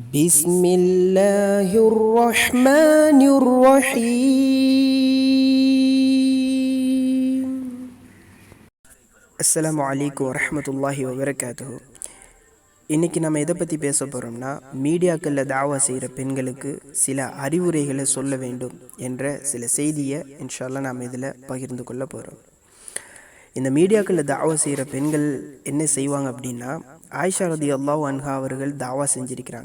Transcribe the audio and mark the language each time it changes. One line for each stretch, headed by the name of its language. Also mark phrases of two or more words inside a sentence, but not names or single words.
Arabic: بسم الله الرحمن الرحيم. السلام عليكم ورحمة الله وبركاته.
Tamil: இன்றைக்கி நம்ம எதை பற்றி பேச போகிறோம்னா, மீடியாக்களில் தாவா செய்கிற பெண்களுக்கு சில அறிவுரைகளை சொல்ல வேண்டும் என்ற சில செய்தியை
Arabic: إن شاء الله
Tamil: நாம் இதில் பகிர்ந்து கொள்ள போகிறோம். இந்த மீடியாக்களில் தாவா செய்கிற பெண்கள் என்ன செய்வாங்க அப்படின்னா, ஆயிஷா
Arabic: رضي الله عنها
Tamil: அவர்கள் தாவா செஞ்சுருக்கிறாங்க.